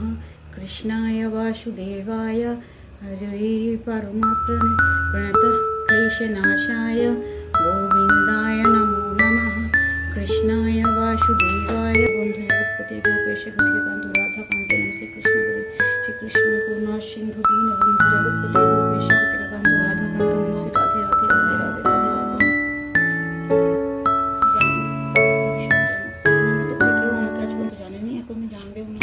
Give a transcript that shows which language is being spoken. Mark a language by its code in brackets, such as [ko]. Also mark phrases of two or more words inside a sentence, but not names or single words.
[sa] कृष्णाय वासुदेवाय हरये परमात्मने प्रणतः क्लेशनाशाय गोविन्दाय नमो नमः। कृष्णाय वासुदेवाय। बंधु जगतपति गोपेश गोपीकांत राधाकांत नमः कृष्ण गुरु श्री कृष्ण करुणा सिंधु दीन बंधु जगतपति गोपेश गोपीकांत राधाकांत नमः राधे राधे राधे राधे राधे राधे। [bn] কেউ আমাকে আজ বলতে জানেনি, এখন আমি জানবেও না।